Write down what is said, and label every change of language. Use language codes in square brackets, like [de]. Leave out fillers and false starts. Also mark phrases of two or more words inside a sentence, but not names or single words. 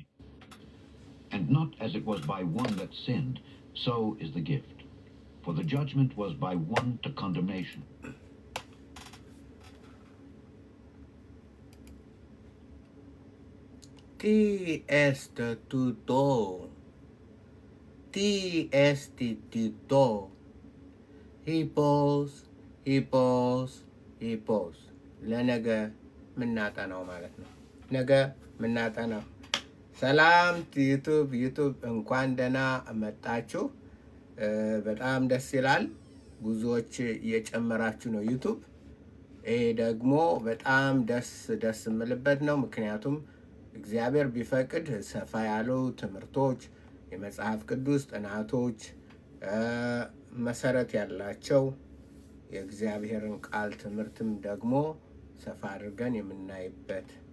[en] And not as it was by one that sinned, so is the gift. For the judgment was by one to condemnation. [el] Τι εστί τούτο. Τι εστί τούτο. Ίππος, ίππος, ίππος. [am] ለነገ ምናጠናው ማለት ነው። ነገ ምናጠናው። ሰላም ዩቱብ እንኳን ደህና መጣችሁ። በጣም ደስ ይላል። ብዙዎች እየጨመራችሁ ነው ዩቱብ። ይሄ ደግሞ በጣም ደስ የምልበት ነው። ምክንያቱም እግዚአብሔር ቢፈቅድ ሰፋ ያሉ ትምህርቶች፣ የመጽሐፍ ቅዱስ ጥናቶች፣ መሰረት ያላቸው የእግዚአብሔርን ቃል ትምህርትም ደግሞ ሰፋ አድርገን የምናይበት